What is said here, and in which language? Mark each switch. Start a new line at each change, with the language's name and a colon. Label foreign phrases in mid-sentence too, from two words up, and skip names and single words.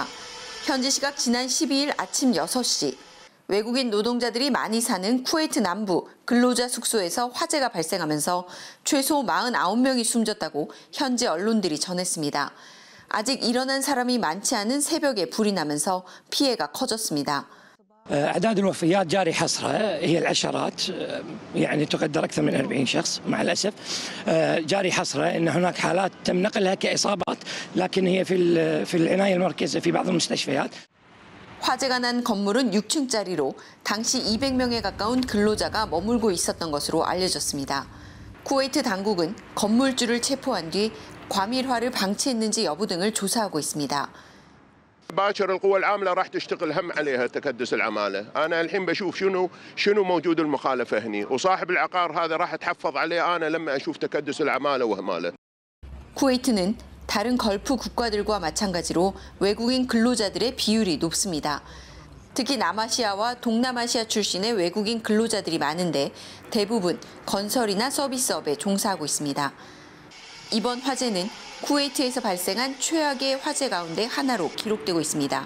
Korean: 현지 시각 지난 12일 아침 6시 외국인 노동자들이 많이 사는 쿠웨이트 남부 근로자 숙소에서 화재가 발생하면서 최소 49명이 숨졌다고 현지 언론들이 전했습니다. 아직 일어난 사람이 많지 않은 새벽에 불이 나면서 피해가 커졌습니다.
Arabic: أعداد الوفيات جاري حصرها هي العشرات يعني تقدر أكثر من 40 شخص مع الأسف جاري حصرها أن هناك حالات تم نقلها كإصابات لكن هي في العناية المركزة في بعض المستشفيات.
Korean: 화재가 난 건물은 6층짜리로 당시 200명에 가까운 근로자가 머물고 있었던 것으로 알려졌습니다. 쿠웨이트 당국은 건물주를 체포한 뒤 과밀화를 방치했는지 여부 등을 조사하고 있습니다.
Arabic: باكر القوى العامله راح تشتغل هم عليها تكدس العماله، انا الحين بشوف شنو موجود المخالفه هني، وصاحب العقار هذا راح اتحفظ عليه انا لما اشوف تكدس العماله وهماله.
Korean: 쿠웨이트는 다른 걸프 국가들과 마찬가지로 외국인 근로자들의 비율이 높습니다. 특히 남아시아와 동남아시아 출신의 외국인 근로자들이 많은데 대부분 건설이나 서비스업에 종사하고 있습니다. 이번 화재는 쿠웨이트에서 발생한 최악의 화재 가운데 하나로 기록되고 있습니다.